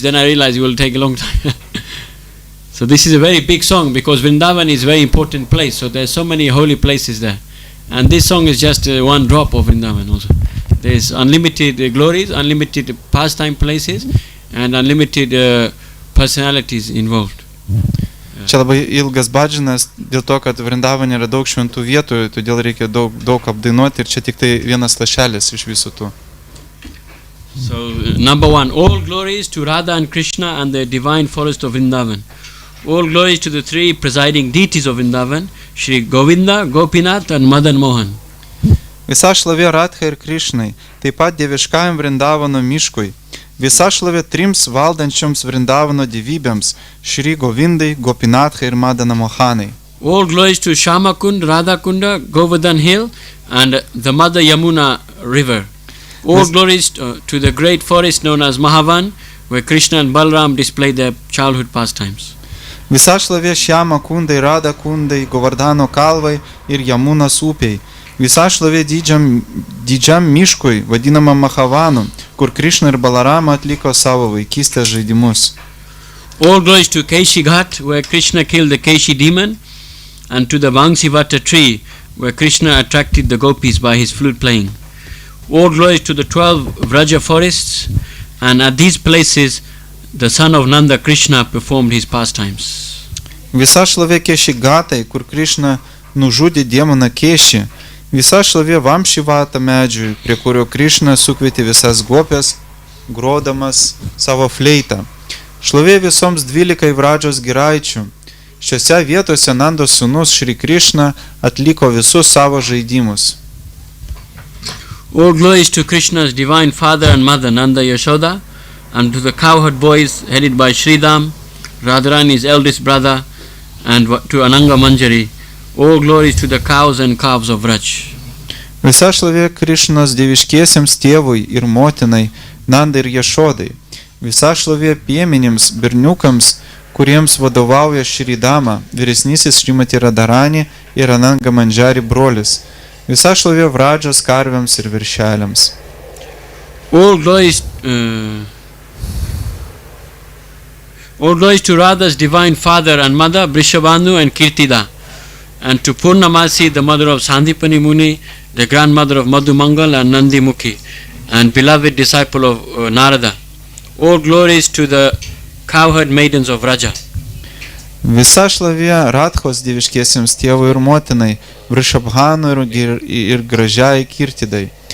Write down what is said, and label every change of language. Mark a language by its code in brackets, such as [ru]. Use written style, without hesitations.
[en] Then I realized it will take a long time. So this is a very big song because Vrindavan is a very important place. So there's so many holy places there, and this song is just one drop of Vrindavan. Also, there's unlimited glories, unlimited pastime places, and unlimited personalities involved. [lt] Čia labai ilgas bhadžanas dėl to, kad Vrindavane yra daug šventų vietų, todėl reikia daug apdainuoti ir čia tik tai vienas lašelis iš visų tų. [en] So, number 1, all glories to Radha and Krishna and the divine forest of Vrindavan. All glories to the 3 presiding deities of Vrindavan, Shri Govinda, Gopinath and Madan Mohan. [lt] Visa šlovė Radhai ir Krišnai, taip pat dieviškajam Vrindavano miškui. Visa šlovė 3 valdančioms Vrindavano dievybėms, Shri Govindai, Gopinathai ir Madana Mohanai. [en] All glories to Shamakund, Radhakunda, Govardhan Hill and the Mother Yamuna river. All glories to the great forest known as Mahavan, where Krishna and Balram display their childhood pastimes. [lt] Visa šlovė Šiamakundai, Radhakundai, Govardhano kalvai ir Jamunas upiai. Visa šlovė didžiam miškui, vadinamam Mahavanu, kur Krishna ir Balarama atliko savo vaikystės žaidimus. [en] All glories to Keshi Ghat, where Krishna killed the Keshi demon, and to the Vangsivata tree, where Krishna attracted the gopis by his flute playing. All glories to the 12 Vraja forests, and at these places the son of Nanda Krishna performed his pastimes. [lt] Visa šlovė Kešigatai, kur Krishna nužudė demoną Keši. Visa šlovė Vamšivata medžiui, prie kurio Krishna sukvietė visas gopės, grodamas savo fleitą. Šlovė visoms 12 Vradžos giraičių. Šiose vietose Nandos sūnus Šri Krishna atliko visus savo žaidimus. [en] All glories to Krishna's divine father and mother Nanda Yashoda, and to the cowherd boys headed by Sridham, Radharani's eldest brother, and to Ananga Manjari. All glories to the cows and calves of Vraj. [lt] Visa šlovė Krishnos dieviškiesiems tėvui ir motinai, Nandai ir Jašodai. Visa šlovė piemenims, berniukams, kuriems vadovauja Šridama, vyresnysis Šrimati Radharani ir Ananga Manjari brolis. Visa šlovė Vradžos karvėms ir viršeliams. [en] All glories to Radha's divine father and mother, Brishabhanu and Kirtida, and to Purnamasi, the mother of Sandipani Muni, the grandmother of Madhumangal and Nandi Mukhi, and beloved disciple of Narada. All glories to the cowherd maidens of Vraja. [lt] Visa šlovė Radhos dieviškiesiems tėvui ir motinai, Vrishabhanu ir gražiai Kirtidai.